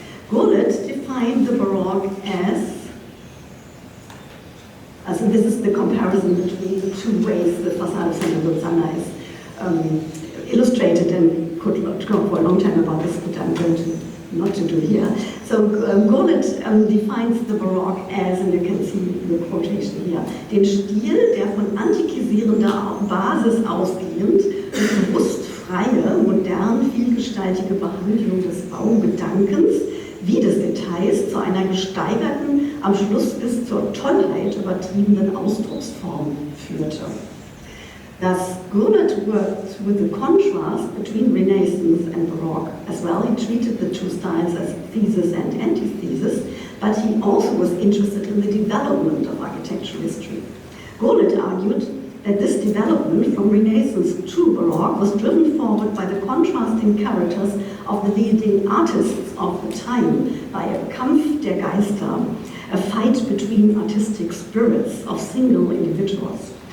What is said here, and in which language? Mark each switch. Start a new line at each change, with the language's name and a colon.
English: Gurlitt defined the Baroque as, so this is the comparison between the 2 ways the facade of Santa Susanna is illustrated, and could go for a long time about this, but I'm going to not to do here. So Gurlitt defines the Baroque as, and you can see the quotation here,
German: den Stil, der von antikisierender Basis ausgehend und bewusst freie, modern, vielgestaltige Behandlung des Baugedankens wie des Details zu einer gesteigerten, am Schluss bis zur Tollheit übertriebenen Ausdrucksform führte.
English: Thus, Gurlitt worked with the contrast between Renaissance and Baroque. As well, he treated the 2 styles as thesis and antithesis, but he also was interested in the development of architectural history. Gurlitt argued that this development from Renaissance to Baroque was driven forward by the contrasting characters of the leading artists of the time, by a
German: Kampf der Geister,
English: a fight between artistic spirits of single individuals.